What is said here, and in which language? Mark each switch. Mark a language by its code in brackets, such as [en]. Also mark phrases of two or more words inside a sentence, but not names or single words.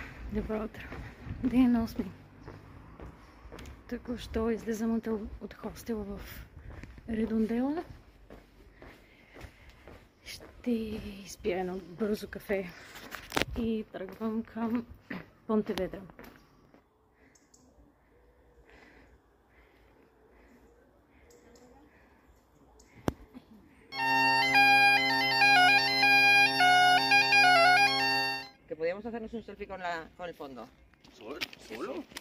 [bg] Добро утро. Ден 8. Току-що излизам от хостела в Редондела. Ще изпия едно бързо кафе и тръгвам към Понтеведра. [es] Que podíamos hacernos un selfie con el fondo. ¿Solo?